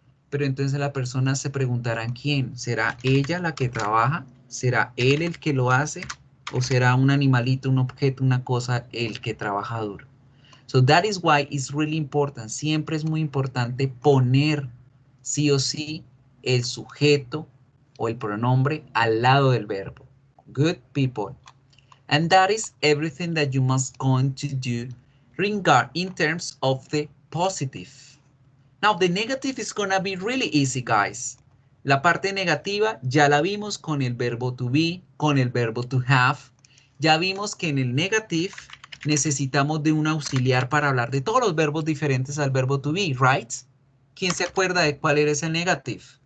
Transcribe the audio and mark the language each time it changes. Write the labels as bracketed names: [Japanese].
[Spanish] Pero entonces la persona se preguntará quién. ¿Será ella la que trabaja? ¿Será él el que lo hace? ¿O será un animalito, un objeto, una cosa, el que trabaja duro? [English] So that is why it's really important. [Spanish] Siempre es muy importante poner sí o sí el sujeto o el pronombre al lado del verbo. [English] Good, people. And that is everything that you must going to do in terms of the positive. Now the negative is gonna be really easy, guys. [Spanish] La parte negativa ya la vimos con el verbo to be, con el verbo to have. Ya vimos que en el negative necesitamos de un auxiliar para hablar de todos los verbos diferentes al verbo to be, right? ¿Quién se acuerda de cuál era ese negative?